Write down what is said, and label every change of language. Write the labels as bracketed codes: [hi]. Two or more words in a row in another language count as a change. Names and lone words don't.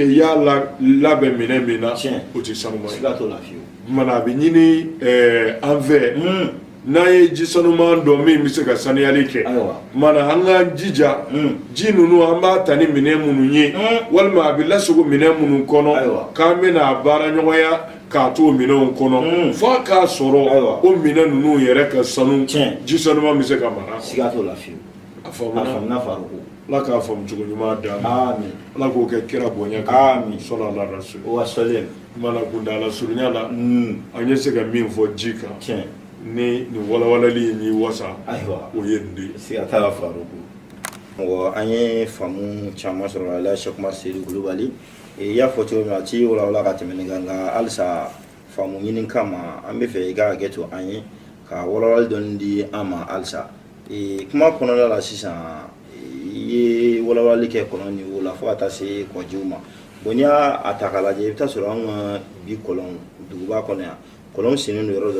[bm] i y'a labɛn minɛn min na o tɛ sanuman ye mana a bɛ ɲini an fɛ n'an ye ji sanuman dɔn min bɛ se ka saniyali kɛ mana an k'an jija ji ninnu an b'a ta ni minɛn minnu ye walima a bɛ lasago minɛn minnu kɔnɔ k'an bɛna baara ɲɔgɔnya k'a to o minɛnw kɔnɔ f'a k'a sɔrɔ o minɛn ninnu yɛrɛ ka sanu ji sanuman bɛ se ka mara a faamuna Ala k'a faamu cogo ɲuman d'an ma Ala k'o kɛ kira bonya kan [ar] صلى الله عليه وسلم [bm] mana kundala surunya la an ye se ka min fɔ ji kan ni walawalali ni wasa o ye nin de ye siga t'a la Faruku an ye faamu caman sɔrɔ a la Cheikh Umar Seydou Kulubali i y'a fɔ cogo min na a ti walawala ka tɛmɛ nin kan nka halisa faamu ɲini kama an bɛ fɛ i ka hakɛ to an ye ka walawali dɔɔni di an ma halisa kuma kɔnɔna la sisan i ye walawali kɛ kɔlɔn niveau la fo ka taa se kɔjiw ma bon n'i y'a ta k'a lajɛ i bɛ taa sɔrɔ an ka bi kɔlɔn duguba kɔnɔ yan kɔlɔn sennen don yɔrɔ dɔ